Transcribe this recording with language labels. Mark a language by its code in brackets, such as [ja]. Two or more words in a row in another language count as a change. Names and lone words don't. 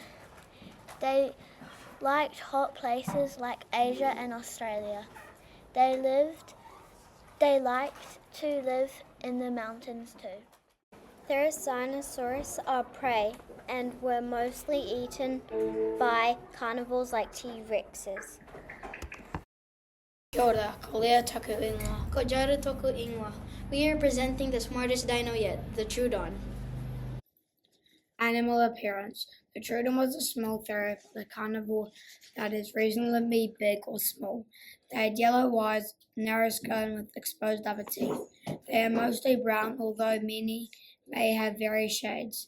[en] They liked hot places like Asia and Australia. They liked to live in the mountains too. Therizinosaurus are prey and were mostly eaten by carnivores like T-Rexes. [mi] Kia ora, ko Leo taku ingoa. Ko Jara toku ingoa. [en] We are presenting the smartest dino yet, the Troodon. Animal appearance. The Troodon was a small theropod carnivore that is reasonably big or small. They had yellow eyes, narrow skull with exposed upper teeth. They are mostly brown, although many may have various shades.